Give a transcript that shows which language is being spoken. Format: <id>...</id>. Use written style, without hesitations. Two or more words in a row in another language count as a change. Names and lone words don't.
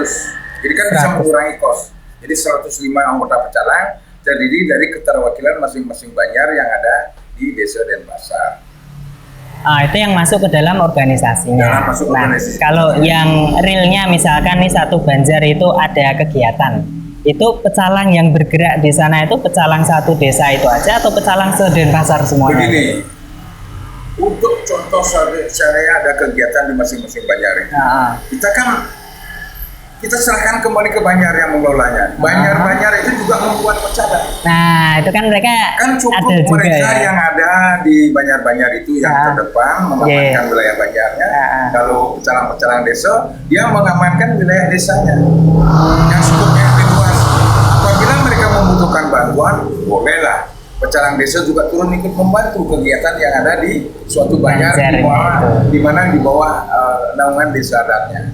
<id>Jadi kan bisa mengurangi kos. Jadi 105 anggota pecalang terdiri dari keterwakilan masing-masing banjar yang ada di desa Denpasar. Itu yang masuk ke dalam organisasinya. Organisasi. Kalau yang realnya misalkan nih satu banjar itu ada kegiatan, itu pecalang yang bergerak di sana itu pecalang satu desa itu aja atau pecalang se-Denpasar semuanya? Begini, untuk contoh saya ada kegiatan di masing-masing banjar ini. Kita serahkan kembali ke banjar yang mengelolanya. Banjar-banjar itu juga membuat pecalang. Nah, itu kan mereka kan cukup ada juga mereka ya? yang ada di banjar-banjar itu yang terdepan mengamankan wilayah banjarnya. Kalau pecalang-pecalang desa, dia mengamankan wilayah desanya yang skupnya lebih luas. Apabila mereka membutuhkan bantuan, bolehlah pecalang desa juga turun ikut membantu kegiatan yang ada di suatu banjar di mana di bawah naungan desa adatnya.</id>